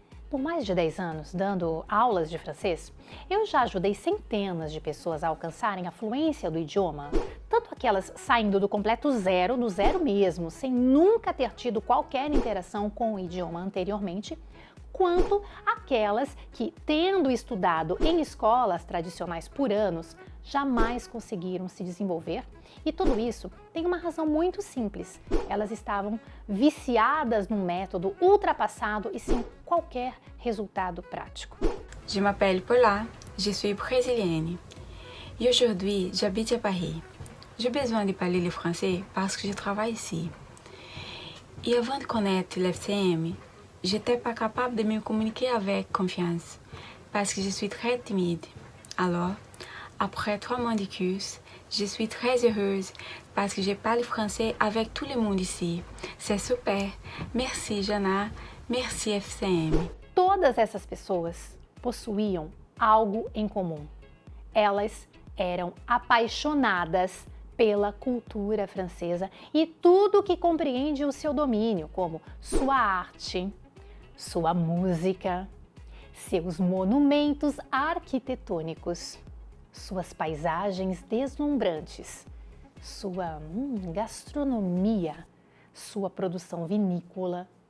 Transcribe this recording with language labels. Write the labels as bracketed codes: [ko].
[pt] Por mais de 10 anos dando aulas de francês, eu já ajudei centenas de pessoas a alcançarem a fluência do idioma, tanto aquelas saindo do completo zero, do zero mesmo, sem nunca ter tido qualquer interação com o idioma anteriormente, quanto aquelas que, tendo estudado em escolas tradicionais por anos, jamais conseguiram se desenvolver. E tudo isso tem uma razão muito simples. Elas estavam viciadas num método ultrapassado e sem qualquer resultado prático. [fr] Je m'appelle Paula, je suis brésilienne. Et aujourd'hui, j'habite à Paris. J'ai besoin de parler le français parce que je travaille ici. Et avant de connaître l'FCM, j'étais pas capable de me communiquer avec confiance parce que je suis très timide. Alors, après 3 mois de cursus, je suis très heureuse parce que je parle français avec tout le monde ici. C'est super. Merci, Jana. Merci, FCM. [pt] Todas essas pessoas possuíam algo em comum. Elas eram apaixonadas pela cultura francesa e tudo que compreende o seu domínio, como sua arte, sua música, seus monumentos arquitetônicos, suas paisagens deslumbrantes, sua gastronomia, sua produção vinícola.